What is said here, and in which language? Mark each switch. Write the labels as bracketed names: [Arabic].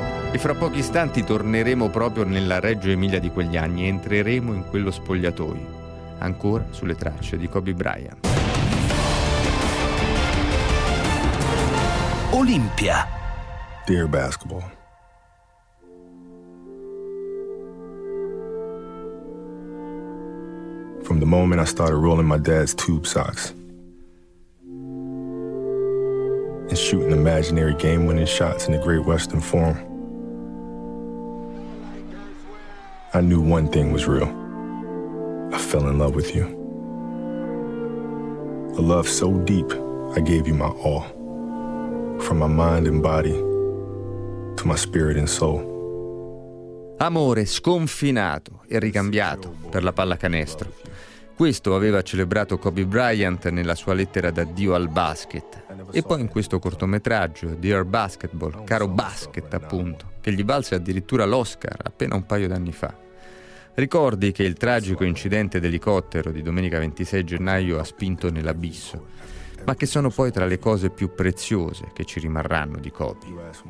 [Italian] E fra pochi istanti torneremo proprio nella Reggio Emilia di quegli anni e entreremo in quello spogliatoio, ancora sulle tracce di Kobe Bryant. Olimpia. [English] Dear basketball, from the moment I started rolling my dad's tube socks and shooting imaginary game winning shots in the Great Western Forum, I knew one thing was real. I fell in love with you. A love so deep, I gave you my all. From my mind and body to my spirit and soul. [Italian] Amore sconfinato e ricambiato per la pallacanestro. Questo aveva celebrato Kobe Bryant nella sua lettera d'addio al basket. E poi in questo cortometraggio, Dear Basketball, caro basket appunto, che gli valse addirittura l'Oscar appena un paio d'anni fa. Ricordi che il tragico incidente d'elicottero di domenica 26 gennaio ha spinto nell'abisso, ma che sono poi tra le cose più preziose che ci rimarranno di Kobe.